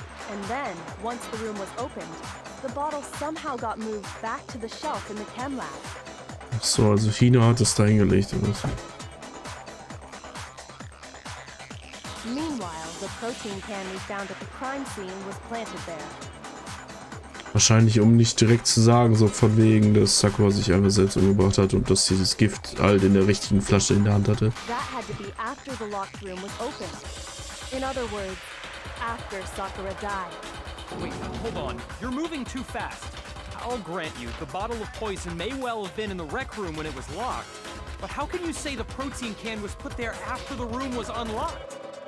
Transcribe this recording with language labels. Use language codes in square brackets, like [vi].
[en] And then, once the room was opened, the bottle somehow got moved back to the shelf in the chem lab. [de] So, also Hina hat es da hingelegt oder so. [en] Meanwhile, the protein can we found at the crime scene was planted there. [de] Wahrscheinlich, um nicht direkt zu sagen, so von wegen, dass Sakura sich einfach selbst umgebracht hat und dass dieses Gift halt in der richtigen Flasche in der Hand hatte. [en] That had to be after the locked room was opened. In other words, after Sakura died. Wait, hold on. You're moving too fast. I'll grant you, the bottle of poison may well have been in the rec room when it was locked. But how can you say the protein can was put there after the room was unlocked?